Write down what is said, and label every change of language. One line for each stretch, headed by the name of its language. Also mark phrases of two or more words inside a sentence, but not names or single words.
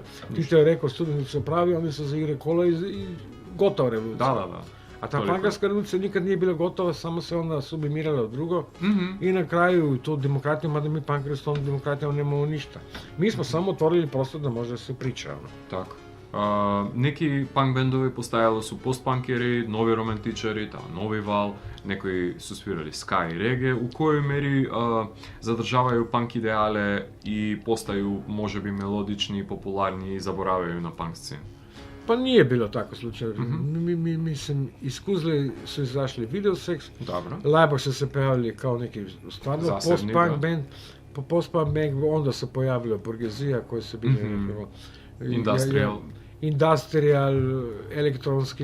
Serbian: Tito je rekao, studenti su pravi, oni su zaigre kola i gotova revolucija. Da. A ta Toliko. pankarska revolucija nikad nije bila gotova, samo se onda sublimirala u drugo i na kraju to demokratiju, mada mi pankari s tom demokratijom nemamo ništa. Mi smo samo otvorili prostor da može da se priča.
Macedonian: Така.
Serbian: Неки панк бендови постојало су постпанкери, нови романтичари, нови вал, некои су свирали ска и реге, у кој мери задржавају панк идеале и постају можеби мелодични, популарни и заборавају на панк сцена. Pa nije bilo tako slučaj. Mislim, iz Kuzle su izašli Videosex,
Macedonian: Добро.
Serbian: Lajbak su se pojavili kao neki stvarno Zasebni, post-punk da. band. Po
English: post-punk band
Serbian: onda se pojavila Burgezija koji su bili industrial, elektronski.